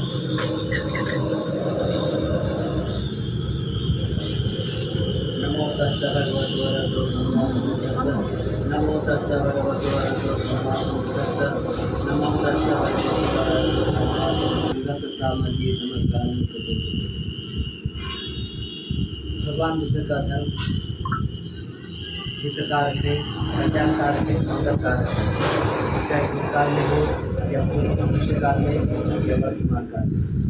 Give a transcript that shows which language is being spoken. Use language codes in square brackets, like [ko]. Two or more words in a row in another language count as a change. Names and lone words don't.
[pi] नमो तस्स भगवतो अरहतो सम्मा सम्बुद्धस्स। नमो तस्स भगवतो अरहतो सम्मा सम्बुद्धस्स। नमो तस्स भगवतो अरहतो सम्मा सम्बुद्धस्स। सामर्थ्य समर्पण सतोषु। [hi] भगवान बुद्ध का धर्म हितकारक है, कल्याणकारक है, मंगलकारक है, चाहे भूतकाल में हो या भविष्य काल में या वर्तमान काल में।